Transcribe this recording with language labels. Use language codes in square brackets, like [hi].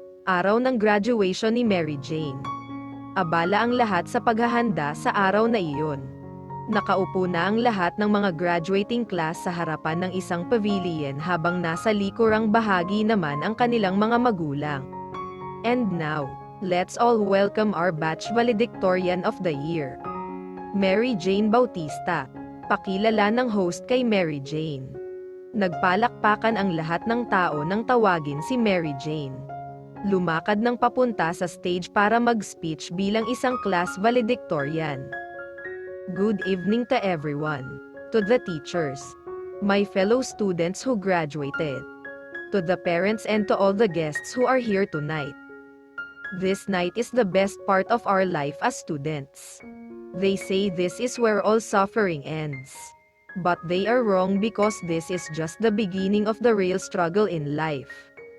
[tl] Araw ng graduation ni Mary Jane. Abala ang lahat sa paghahanda sa araw na iyon. Nakaupo na ang lahat ng mga graduating class sa harapan ng isang pavilion habang nasa likurang bahagi naman ang kanilang mga magulang. [en] And now, let's all welcome our batch valedictorian of the year. [tl] Mary Jane Bautista. Pakilala ng host kay Mary Jane. Nagpalakpakan ang lahat ng tao nang tawagin si Mary Jane. Lumakad ng papunta sa stage para mag-speech bilang isang class valedictorian. [en] Good evening to everyone. To the teachers. My fellow students who graduated. To the parents and to all the guests who are here tonight. This night is the best part of our life as students. They say this is where all suffering ends. But they are wrong because this is just the beginning of the real struggle in life.